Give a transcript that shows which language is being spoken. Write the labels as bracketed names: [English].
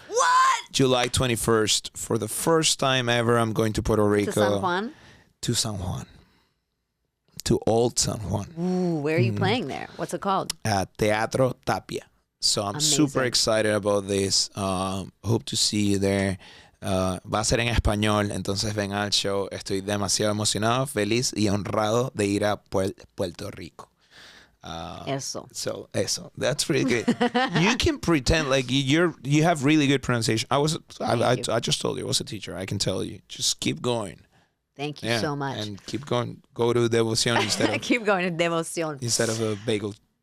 [English] What? July 21st. For the first time ever, I'm going to Puerto Rico. To San Juan? To San Juan. To Old San Juan. Ooh, where are you playing there? What's it called? At Teatro Tapia. So I'm super excited about this. Hope to see you there. [Spanish] Va a ser en español, entonces ven al show. Estoy demasiado emocionado, feliz y honrado de ir a Puerto Rico. Eso. [English] So eso, that's really good. You can pretend like you have really good pronunciation. I just told you I was a teacher. I can tell you. Just keep going. Thank you so much. And keep going. Go to Devoción instead of Keep going to Devoción. instead of a bagel.